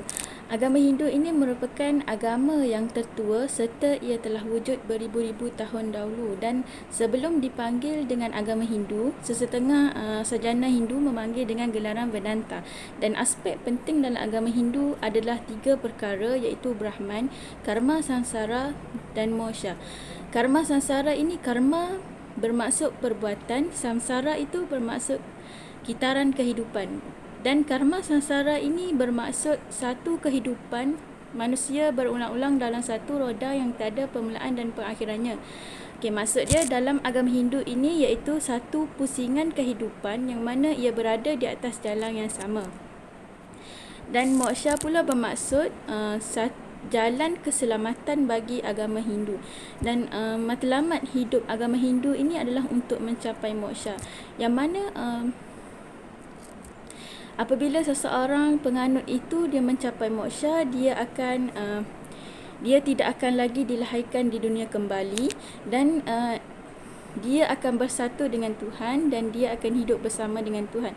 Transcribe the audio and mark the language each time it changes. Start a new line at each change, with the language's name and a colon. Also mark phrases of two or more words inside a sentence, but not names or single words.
Malay: Agama Hindu ini merupakan agama yang tertua serta ia telah wujud beribu-ribu tahun dahulu, dan sebelum dipanggil dengan agama Hindu, sesetengah sarjana Hindu memanggil dengan gelaran Vedanta. Dan aspek penting dalam agama Hindu adalah 3 perkara, iaitu Brahman, karma samsara dan moksha. Karma samsara ini, karma bermaksud perbuatan, samsara itu bermaksud kitaran kehidupan, dan karma samsara ini bermaksud satu kehidupan manusia berulang-ulang dalam satu roda yang tiada permulaan dan perakhirannya. Okey, maksud dia dalam agama Hindu ini iaitu satu pusingan kehidupan yang mana ia berada di atas jalan yang sama. Dan moksha pula bermaksud jalan keselamatan bagi agama Hindu, dan matlamat hidup agama Hindu ini adalah untuk mencapai moksha, yang mana apabila seseorang penganut itu dia mencapai moksha, dia tidak akan lagi dilahirkan di dunia kembali, dan dia akan bersatu dengan Tuhan, dan dia akan hidup bersama dengan Tuhan.